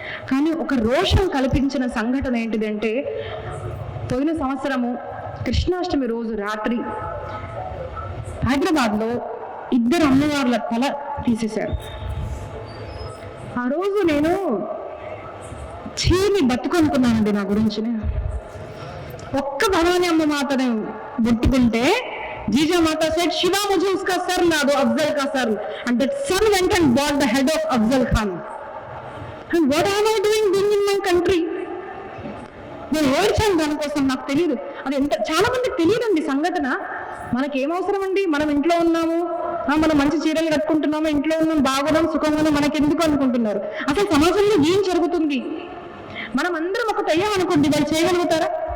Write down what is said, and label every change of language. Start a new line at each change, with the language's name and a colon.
Telugu: కానీ ఒక రోషం కల్పించిన సంఘటన ఏంటిదంటే, పోయిన సంవత్సరము కృష్ణాష్టమి రోజు రాత్రి హైదరాబాద్లో 2 అమ్మవార్ల తల తీసేశారు. ఆ రోజు నేను చీని బతుకనుకున్నానండి నా గురించి. ఒక్క భవానీ అమ్మ మాతను ముట్టుకుంటే జీజా మాత
English: said,
Hindi: "Shiva, मुझे उसका सर ला दो, अफजल का sir."
English: And that son went and bought the head of Afzal Khan. And what am I doing in my country?
Telugu: నేను ఏడ్చాను దానికోసం. నాకు తెలియదు, అది చాలా మందికి తెలియదండి సంఘటన. మనకేం అవసరం అండి, మనం ఇంట్లో ఉన్నాము, మనం మంచి చీరలు కట్టుకుంటున్నాము, ఇంట్లో ఉన్నాం, బాగున్నాం, సుఖంగా, మనకెందుకు అనుకుంటున్నారు. అసలు సమాజంలో ఏం జరుగుతుంది? మనం అందరం ఒకటి అయ్యామనుకోండి, వాళ్ళు చేయగలుగుతారా?